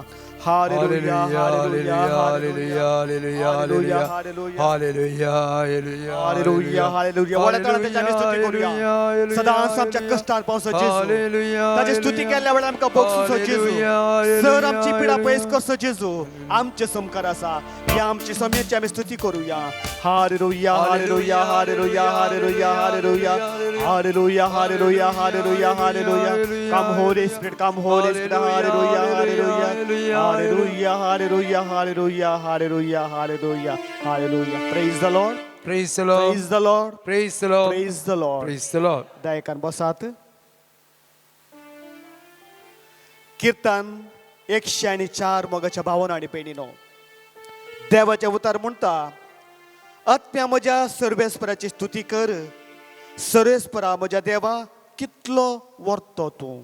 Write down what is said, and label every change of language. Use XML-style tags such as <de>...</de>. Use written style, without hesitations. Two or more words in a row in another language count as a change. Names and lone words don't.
<kok>हालेलुया हालेलुया हालेलुया हालेलुया हालेलुया हालेलुया हालेलुया व्हडा ताळ्यान आमी स्तुती करुया. सदांच आमच्या कश्टार पावसो जेजू ताची स्तुती केल्ल्या वेळार आमकां बक्षिसो जेजू सर आमची पिडा पयस करचो जेजू आमचे समकार आसा या आमची सोम्याची आमी स्तुती करुया. हालेलुया हालेलुया हालेलुया हालेलुया हालेलुया हालेलुया हालेलुया हालेलुया हालेलुया</kok> <en>come Holy Spirit come Holy Spirit</en> <kok>हालेलुया हालेलुया हालेलुया हालेलुया हालेलुया हालेलुया हालेलुया हालेलुया.</kok> <en>Praise the Lord Praise the Lord. Praise the Lord Praise the Lord. Praise the Lord. Praise the Lord.</en> <kok>दयाकान बसात. कीर्तन 104 मोगाच्या भावान आनी भयणीनो देवाचे उतार म्हणटा आत्म्या म्हज्या सर्वेस्पराची स्तुती कर सर्वेस्परा म्हज्या देवा कितलो वर्तो तूं.</kok>